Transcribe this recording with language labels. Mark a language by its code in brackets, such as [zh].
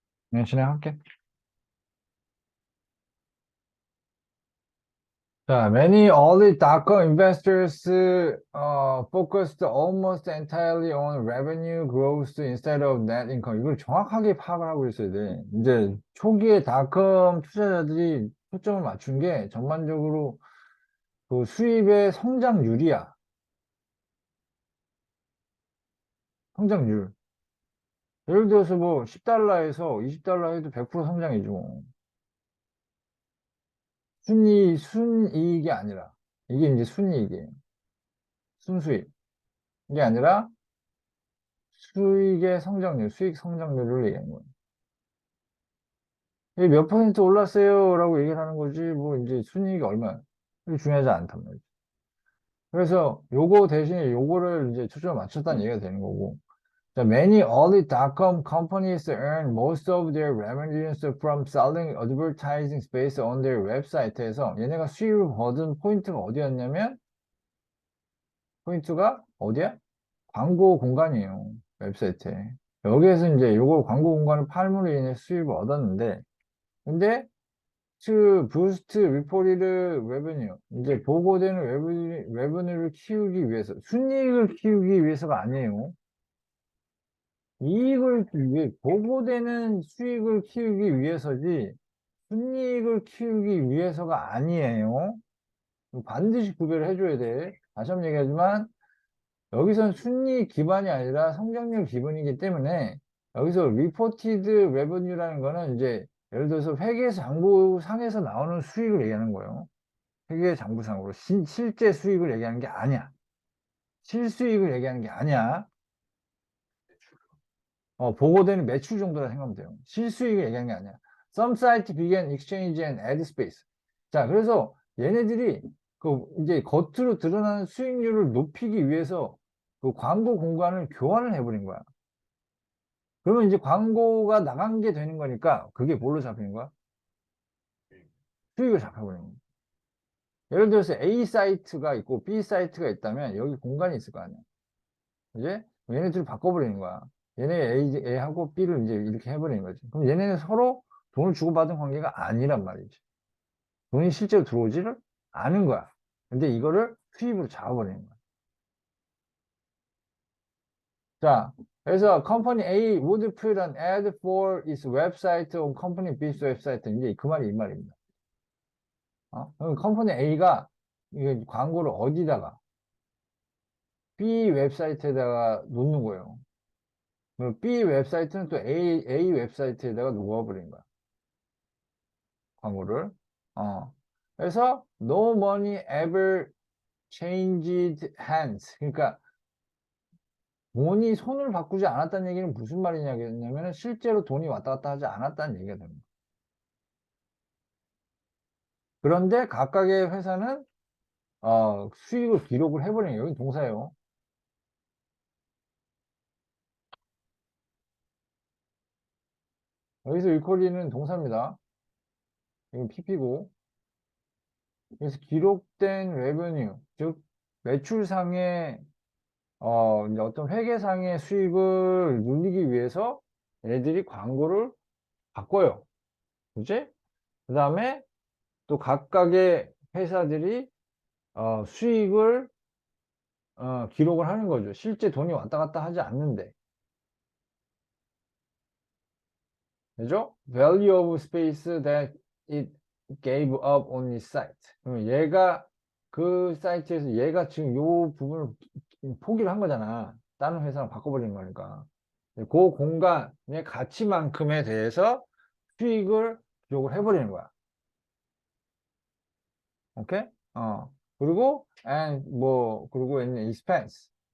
[ko] 그냥 진행할게. 자, [en] many early dot-com investors focused almost entirely on revenue growth instead of net income. [ko] 이걸 정확하게 파악을 하고 있어야 돼. 이제 초기에 닷컴 투자자들이 초점을 맞춘 게 전반적으로 그 수입의 성장률이야. 성장률. 예를 들어서 뭐 10달러에서 20달러 해도 100% 성장이죠. 뭐. 순이익이 아니라. 이게 이제 순이익이에요. 순수익. 이게 아니라 수익의 성장률, 수익 성장률을 얘기하는 거예요. 이게 몇 퍼센트 올랐어요? 라고 얘기를 하는 거지, 뭐, 이제 순이익이 얼마, 이게 중요하지 않단 말이죠. 그래서 요거 대신에 요거를 이제 초점을 맞췄다는 얘기가 되는 거고. [en] 자, many early dot-com companies earn most of their revenues from selling advertising space on their website에서 [ko] 얘네가 수익을 거둔 포인트가 어디였냐면, 포인트가 어디야? 광고 공간이에요. 웹사이트에. 여기에서 이제 요거 광고 공간을 팔므로 인해 수익을 얻었는데, 근데 그 부스트 리포리드 레베뉴 이제 보고되는 레베뉴를 키우기 위해서 순이익을 키우기 위해서가 아니에요. 이익을 위해 보고되는 수익을 키우기 위해서지 순이익을 키우기 위해서가 아니에요. 반드시 구별을 해줘야 돼. 다시 한번 얘기하지만 여기선 순이익 기반이 아니라 성장률 기반이기 때문에 여기서 리포티드 레버뉴라는 거는 이제 예를 들어서 회계장부상에서 나오는 수익을 얘기하는 거예요. 회계장부상으로 실제 수익을 얘기하는 게 아니야. 실수익을 얘기하는 게 아니야. 보고되는 매출 정도라 생각하면 돼요. 실수익을 얘기하는 게 아니야. [en] Some site began exchange and ad space. [ko] 자, 그래서 얘네들이 그 이제 겉으로 드러나는 수익률을 높이기 위해서 그 광고 공간을 교환을 해버린 거야. 그러면 이제 광고가 나간 게 되는 거니까 그게 뭘로 잡히는 거야? 수익을 잡혀버리는 거야. 예를 들어서 A 사이트가 있고 B 사이트가 있다면 여기 공간이 있을 거 아니야. 이제 얘네 둘이 바꿔버리는 거야. 얘네 A하고 B를 이제 이렇게 해버리는 거지. 그럼 얘네는 서로 돈을 주고받은 관계가 아니란 말이지. 돈이 실제로 들어오지를 않은 거야. 근데 이거를 수입으로 잡아버리는 거야. 자, 그래서 [en] company A would put an ad for its website on company B's website. [ko] 이제 그 말이 이 말입니다. 그럼 컴퍼니 A가 이게 광고를 어디다가 B 웹사이트에다가 놓는 거예요. 그럼 B 웹사이트는 또 A 웹사이트에다가 놓아버린 거야. 광고를. 그래서 [en] no money ever changed hands. [ko] 그러니까 돈이 손을 바꾸지 않았다는 얘기는 무슨 말이냐면 실제로 돈이 왔다 갔다 하지 않았다는 얘기가 됩니다. 그런데 각각의 회사는 수익을 기록을 해버리는 거예요. 여기 동사예요. 여기서 일코리는 동사입니다. 이건 PP고. 그래서 기록된 레버뉴, 즉 매출상의 이제 어떤 회계상의 수익을 늘리기 위해서 얘네들이 광고를 바꿔요. 그지? 그 다음에 또 각각의 회사들이 수익을 기록을 하는 거죠. 실제 돈이 왔다 갔다 하지 않는데. 그죠? [en] Value of space that it gave up on its site. [ko] 그러면 얘가 그 사이트에서 얘가 지금 요 부분을 포기를 한 거잖아. 다른 회사랑 바꿔버리는 거니까. 그 공간의 가치만큼에 대해서 수익을 기록을 해버리는 거야. 오케이? 그리고 그리고 있는 expense.